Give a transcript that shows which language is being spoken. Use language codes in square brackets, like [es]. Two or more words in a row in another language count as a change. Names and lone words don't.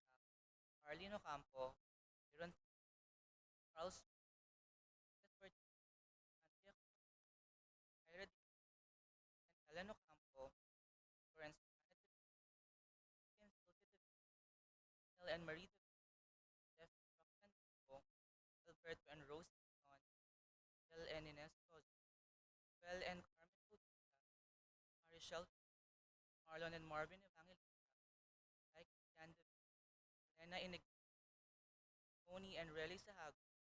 [en] Arlene Ocampo, Aaron Charles, Edward Andrea Ira and Helen Ocampo, Florence Janet Neil and Marie Jeff Roxanne Campo, Alberto and Rose Son, Bel and Ines Rosa, Bel and Carmen Bautista, Marichelle, Marlon and Marvin Evangelista, Ike Yandev, Elena Inig, Tony and Relly Sahago,